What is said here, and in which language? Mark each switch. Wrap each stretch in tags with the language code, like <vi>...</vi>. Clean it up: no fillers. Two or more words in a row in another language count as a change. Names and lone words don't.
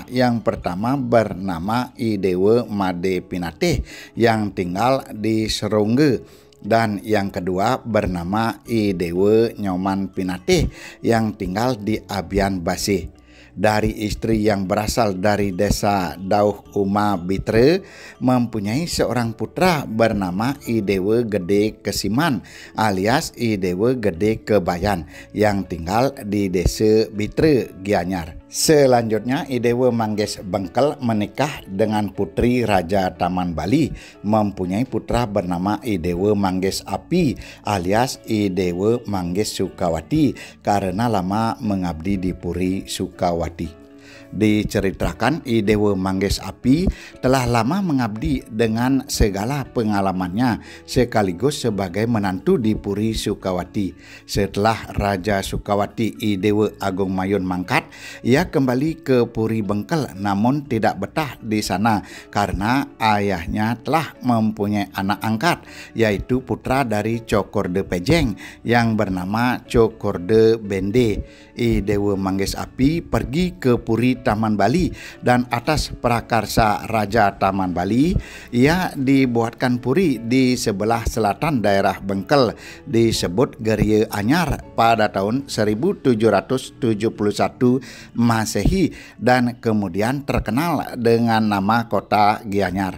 <id>Yang pertama bernama I Dewa Made Pinatih yang tinggal di Serongge, dan yang kedua bernama I Dewa Nyoman Pinatih yang tinggal di Abian Basih. Dari istri yang berasal dari Desa Dauh Uma Bitre mempunyai seorang putra bernama I Dewa Gede Kesiman alias I Dewa Gede Kebayan yang tinggal di Desa Bitre, Gianyar. Selanjutnya I Dewa Manggis Bengkel menikah dengan putri Raja Taman Bali, mempunyai putra bernama I Dewa Manggis Api alias I Dewa Manggis Sukawati karena lama mengabdi di Puri Sukawati. Diceritakan I Dewa Manggis Api telah lama mengabdi dengan segala pengalamannya sekaligus sebagai menantu di Puri Sukawati. Setelah Raja Sukawati I Dewa Agung Mayun mangkat, ia kembali ke Puri Bengkel namun tidak betah di sana karena ayahnya telah mempunyai anak angkat, yaitu putra dari Cokorde Pejeng yang bernama Cokorde Bende. I Dewa Manggis Api pergi ke Puri Taman Bali dan atas prakarsa Raja Taman Bali ia dibuatkan puri di sebelah selatan daerah Bengkel disebut Gerie Anyar pada tahun 1771 Masehi dan kemudian terkenal dengan nama kota Gianyar.</id>